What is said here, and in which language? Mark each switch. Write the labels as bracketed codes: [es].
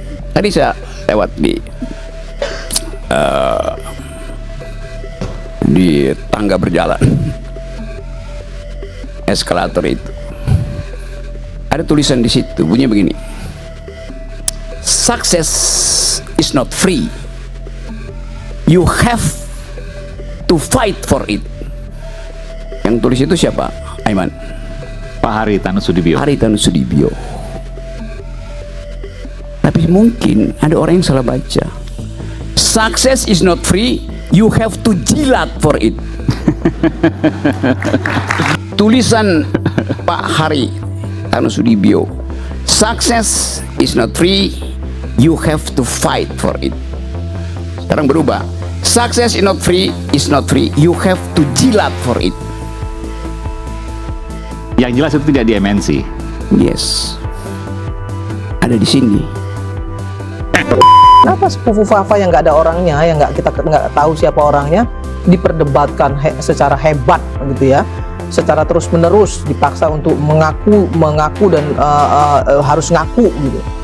[id] Tadi saya lewat di tangga berjalan, eskalator itu, ada tulisan di situ bunyinya begini: [en] success is not free, you have to fight for it. [id] Yang tulis itu siapa? Aiman? Pak Haritanu Sudibyo. Haritanu Sudibyo. Tapi mungkin ada orang yang salah baca. [en] Success is not free, you have to jilat for it. [id] Tulisan Pak [en] Haritanu Sudibyo, success is not free, you have to fight for it. [id] Sekarang berubah. [en] Success is not free, you have to jilat for it. [id] Yang jelas itu tidak di MNC. Yes, ada di sini. Kenapa sepupu Fafa yang nggak ada orangnya, yang kita nggak tahu siapa orangnya, diperdebatkan secara hebat gitu ya, secara terus menerus dipaksa untuk mengaku dan harus ngaku gitu.